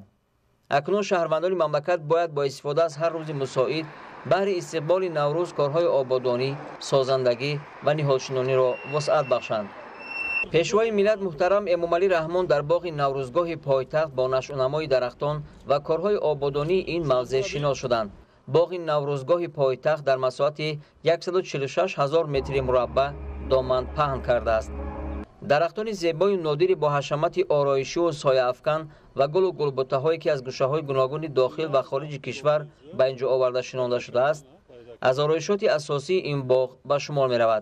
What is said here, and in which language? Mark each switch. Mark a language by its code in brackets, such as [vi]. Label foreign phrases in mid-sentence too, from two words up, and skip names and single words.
[tg] акнун шаҳрвандони мамлакат бояд бо истифода аз ҳар рӯзи мусоид баҳри истиқболи Наврӯз корҳои ободонӣ, созандагӣ ва ниҳолшинониро вусъат бахшанд. пешвои миллат муҳтарам Эмомалӣ Раҳмон дар боғи Наврӯзгоҳи пойтахт бо нашъунамои дарахтон ва корҳои ободонии ин мавзеъ шинос шуданд باغ نوروزگاه پایتخت در مساحت 146,000 متر مربع دامن پهن کرده است. درختان زیبای نادری با حشمت آرایشی و سایه افکن و گل و گلبته‌هایی که از گوشه‌های گوناگون داخل و خارج کشور به اینجا آورده شنانده شده است، از آرایشات اساسی این باغ به شمار می‌رود.